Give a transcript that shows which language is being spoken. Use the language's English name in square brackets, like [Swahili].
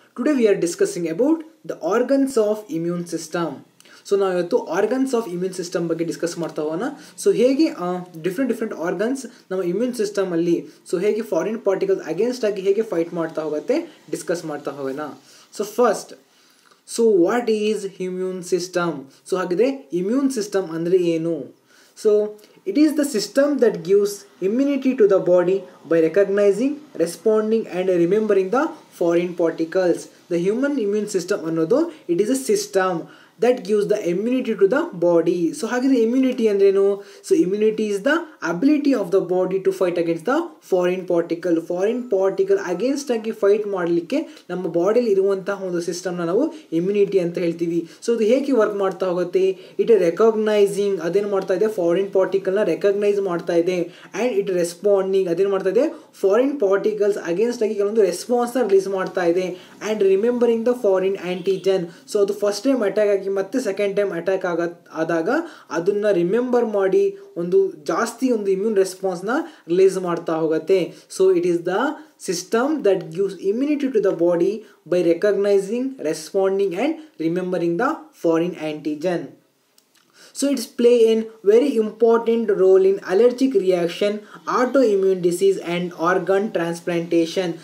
[English] Today we are discussing about the organs of immune system. [Kannada] So ನಾವು ಇವತ್ತು organs of immune system ಬಗ್ಗೆ discuss ಮಾಡ್ತಾ ಹೋಗೋಣ. So ಹೇಗೆ ಡಿಫ್ರೆಂಟ್ ಆರ್ಗನ್ಸ್ ನಮ್ಮ ಇಮ್ಯೂನ್ ಸಿಸ್ಟಮ್ ಅಲ್ಲಿ ಸೊ ಹೇಗೆ ಫಾರಿನ್ ಪಾರ್ಟಿಕಲ್ಸ್ ಅಗೇನ್ಸ್ಟ್ ಆಗಿ ಹೇಗೆ ಫೈಟ್ ಮಾಡ್ತಾ ಹೋಗುತ್ತೆ ಡಿಸ್ಕಸ್ ಮಾಡ್ತಾ ಹೋಗೋಣ. [English] So first, so what is immune system? [Kannada] So ಹಾಗಿದ್ರೆ ಇಮ್ಯೂನ್ ಸಿಸ್ಟಮ್ ಅಂದರೆ ಏನು? [English] So it is the system that gives immunity to the body by recognizing, responding and remembering the foreign particles. The human immune system ಅನ್ನೋದು it is a system that gives the immunity to the body. [Kannada] So ಹಾಗಿದ್ರೆ immunity ಅಂದ್ರೇನು? [English] So immunity is the ability of the body to fight against the foreign particle against [Kannada] ಆಗಿ fight ಮಾಡಲಿಕ್ಕೆ ನಮ್ಮ ಬಾಡಿಯಲ್ಲಿ ಇರುವಂತಹ ಒಂದು ಸಿಸ್ಟಮ್ನ ನಾವು ಇಮ್ಯುನಿಟಿ ಅಂತ ಹೇಳ್ತೀವಿ. ಸೊ ಇದು ಹೇಗೆ ವರ್ಕ್ ಮಾಡ್ತಾ ಹೋಗುತ್ತೆ? [English] it recognising, [Kannada] ಅದೇನು ಮಾಡ್ತಾ ಇದೆ, ಫಾರಿನ್ ಪಾರ್ಟಿಕಲ್ನ ರೆಕಗ್ನೈಸ್ ಮಾಡ್ತಾ ಇದೆ. [English] and it responding, [Kannada] ಅದೇನು ಮಾಡ್ತಾ ಇದೆ, ಫಾರಿನ್ ಪಾರ್ಟಿಕಲ್ಸ್ ಅಗೇನ್ಸ್ಟ್ ಆಗಿ ಕೆಲವೊಂದು ರೆಸ್ಪಾನ್ಸ್ನ ರಿಲೀಸ್ ಮಾಡ್ತಾ ಇದೆ. [English] and remembering the foreign antigen, [Kannada] so ಅದು ಫಸ್ಟ್ ಟೈಮ್ ಅಟ್ಯಾಕ್ ಆಗಿ ಮತ್ತೆ ಸೆಕೆಂಡ್ ಟೈಮ್ ಅಟ್ಯಾಕ್ ಆದಾಗ ಅದನ್ನು ರಿಮೆಂಬರ್ ಮಾಡಿ ಒಂದು ಜಾಸ್ತಿ ಒಂದು ಇಮ್ಯೂನ್ ರೆಸ್ಪಾನ್ಸ್ನ ರಿಲೀಸ್ ಮಾಡ್ತಾ ಹೋಗುತ್ತೆ. [English] So it is the system that gives immunity to the body by recognising, responding and remembering the foreign antigen. So it's play a very important role in allergic reaction, autoimmune disease and organ transplantation.